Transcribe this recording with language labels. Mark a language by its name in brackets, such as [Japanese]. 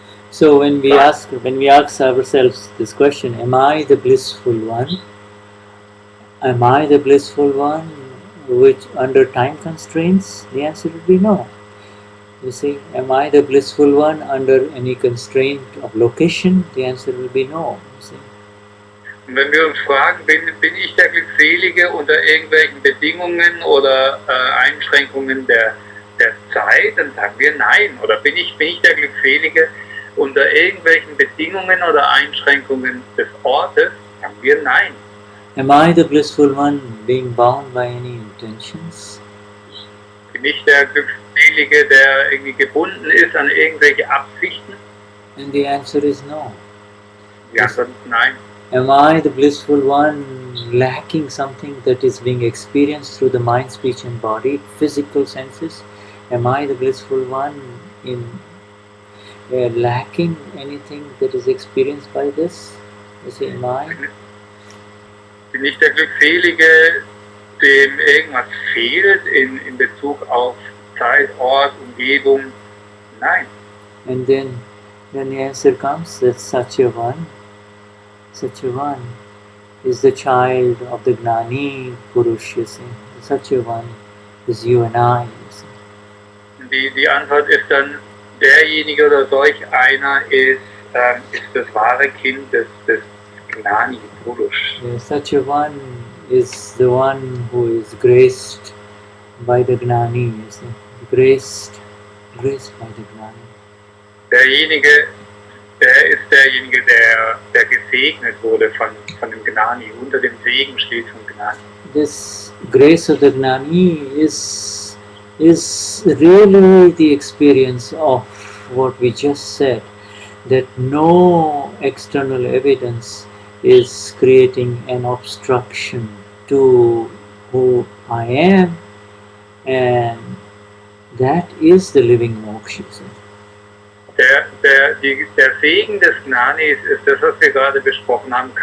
[English] So when we ask ourselves this question, am I the blissful one? Am I the blissful one which under time constraints? The answer would be no. You see, am I the blissful one under any constraint of location? The answer will be no. You see. [German] Und wenn wir uns fragen, bin ich der Glückselige unter irgendwelchen Bedingungen oder Einschränkungen der Zeit, dann sagen wir nein. Oder bin ich der Glückselige unter irgendwelchen Bedingungen oder Einschränkungen des Ortes, sagen wir nein. [English] Am I the blissful one being bound by any intentions? [German] Bin ich der Glückselige, der irgendwie gebunden ist an irgendwelche Absichten? [English] And the answer is no. [German] Die Antwort ist nein. [English] Am I the blissful one lacking something that is being experienced through the mind, speech and body, physical senses? Am I the blissful one in lacking anything that is experienced by this? You see, am I? [German] Bin ich der Glückselige, dem irgendwas fehlt in Bezug auf Zeit, Ort, Umgebung? Nein. [English] And then the answer comes that such a one is the child of the Gnani Purush, you see. Such a one is you and I, you see. [German] Die Antwort ist dann, derjenige oder solch einer ist das wahre Kind des Gnani Purush. [English] Yeah, such a one is the one who is graced by the Gnani, you see. Graced by the Gnani. [German] Der ist derjenige, der gesegnet wurde von dem Gnani, unter dem Segen steht vom Gnani. [English] This grace of the Gnani is really the experience of what we just said, that no external evidence is creating an obstruction to who I am, and that is the living moksha. [German] Der Segen des Gnanis ist das, was wir gerade besprochen haben.